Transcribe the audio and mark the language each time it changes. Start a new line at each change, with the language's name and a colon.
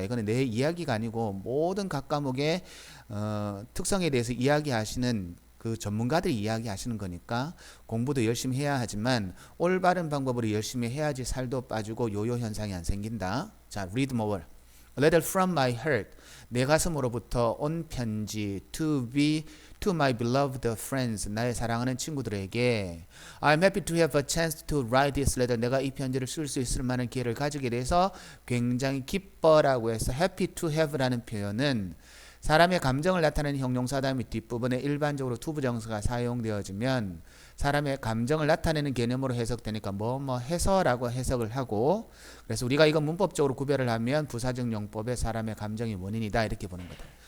Korean: 이거는 내 이야기가 아니고 모든 각 과목의 특성에 대해서 이야기하시는 그 전문가들이 이야기하시는 거니까 공부도 열심히 해야 하지만 올바른 방법으로 열심히 해야지 살도 빠지고 요요 현상이 안 생긴다.
English: 자, read more. A letter from my heart.
Korean: 내 가슴으로부터 온 편지.
English: To my beloved friends.
Korean: 나의 사랑하는 친구들에게.
English: I'm happy to have a chance to write this letter.
Korean: 내가 이 편지를 쓸 수 있을 만한 기회를 가지게 돼서 굉장히 기뻐라고 해서 happy to have 라는 표현은 사람의 감정을 나타내는 형용사 다음에 뒷부분에 일반적으로 투부정사가 사용되어지면 사람의 감정을 나타내는 개념으로 해석되니까 해서라고 해석을 하고, 그래서 우리가 이거 문법적으로 구별을 하면 부사적 용법에 사람의 감정이 원인이다 이렇게 보는 거다.